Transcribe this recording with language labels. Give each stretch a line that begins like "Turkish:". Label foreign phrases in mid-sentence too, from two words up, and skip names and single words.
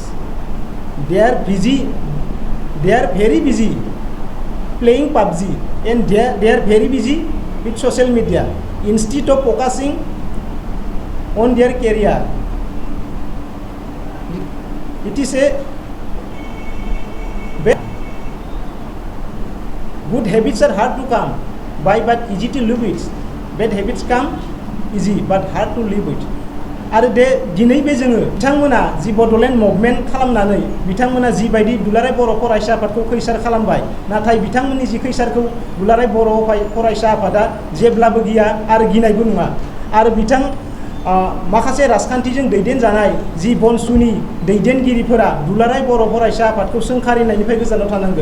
English: They are very busy playing PUBG and they are very busy with social media instead of focusing on their career. It is a good habits are hard to come by but easy to live with. Bad habits come easy but hard to live with.
Bodo: आरो दिनै बे जोङो बिथांमोना जि बड'लेण्ड मुभमेन्ट खालामनानै बिथांमोना जिबायदि दुलाराय बर' फरायसा आफादखौ खैसार खालामबाय, नाथाय बिथांमोननि जि खैसारखौ दुलाराय बर' फरायसा आफादा जेब्लाबो गिया आरो गिनायबो नङा। आरो माखासे राजखान्थिजों दैदेनजानाय जि BoNSUनि दैदेनगिरिफोरा दुलाराय बर' फरायसा आफादखौ सोंखारिनायनिफ्राय गोजानाव थानांगोन।